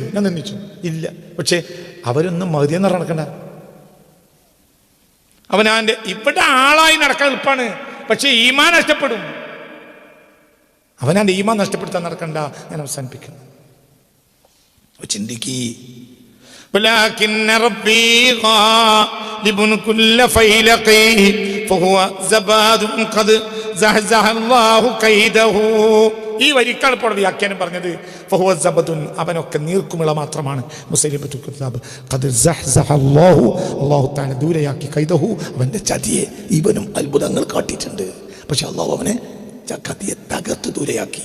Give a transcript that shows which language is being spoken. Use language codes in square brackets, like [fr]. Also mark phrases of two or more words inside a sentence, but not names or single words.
[ml] ഞാൻ നിന്ദിച്ചു ഇല്ല. പക്ഷേ അവരൊന്നും മതിയെന്ന് നടക്കണ്ട. അവനാൻ്റെ ഇവിടെ ആളായി നടക്കാൻ എളുപ്പമാണ്, പക്ഷെ ഈമാൻ നഷ്ടപ്പെടും. അവനാൻ്റെ ഈമാൻ നഷ്ടപ്പെടുത്താൻ നടക്കണ്ട. ഞാൻ അവസാനിപ്പിക്കുന്നു. ചിന്തിക്ക്. [ar] ولكن ربي غالب كل فيلق فهو زباد قد زحزح الله كيده. [ml] ഈ വരിക്കാണ് ഇപ്പോൾ വ്യാഖ്യാനം പറഞ്ഞത്. [ar] فهو زبد, [ml] അവനൊക്കെ നീർക്കുമിള മാത്രമാണ്. മുസൈലിമത്തുൽ കദ്ദാബ് [ar] قد زحزح الله تعالى [ml] ദൂരയാക്കി കൈദഹു, അവന്റെ ചതിയെ ഇവനും അത്ഭുതങ്ങൾ കാട്ടിയിട്ടുണ്ട്. പക്ഷെ അല്ലാഹു അവനെ ചതിയെ തകർത്ത് ദൂരയാക്കി.